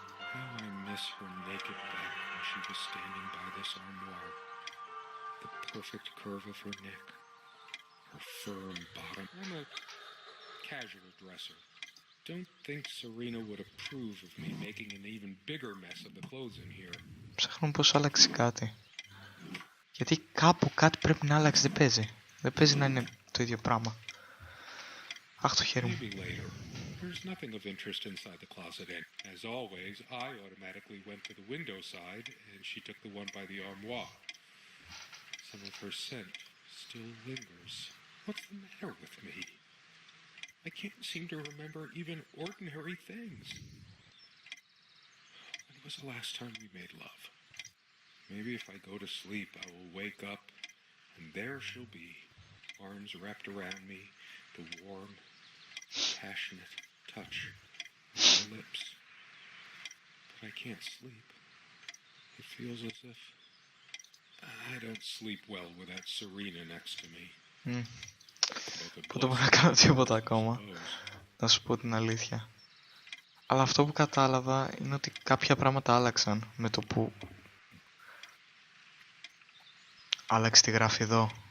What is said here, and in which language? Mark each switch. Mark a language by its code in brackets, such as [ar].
[en] How I miss her naked back when she was standing by this armoire. The perfect curve of her neck, her firm bottom. I'm a casual dresser. Don't think Serena would approve of me making an even bigger mess of the clothes in here. [el] Ψάχνω πως άλλαξε κάτι. Γιατί κάπου κάτι πρέπει να άλλάξει, δεν παίζει. Δεν παίζει να είναι το ίδιο πράγμα. Αχ, το χέρι μου. [en] Maybe later. There's nothing of interest inside the closet. As always, I automatically went to the window side, and she took the one by the armoire. Some of her scent still lingers. What's the matter with me? I I can't seem to remember even ordinary things. When was the last time we made love? Maybe if I go to sleep, I will wake up, and there she'll be, arms wrapped around me, the warm, passionate touch of her lips. But I can't sleep. It feels as if I don't sleep well without Serena next to me. [el] Που δεν μπορώ να κάνω τίποτα ακόμα, να σου πω την αλήθεια. Αλλά αυτό που κατάλαβα είναι ότι κάποια πράγματα άλλαξαν με το που άλλαξε τη γράφη εδώ.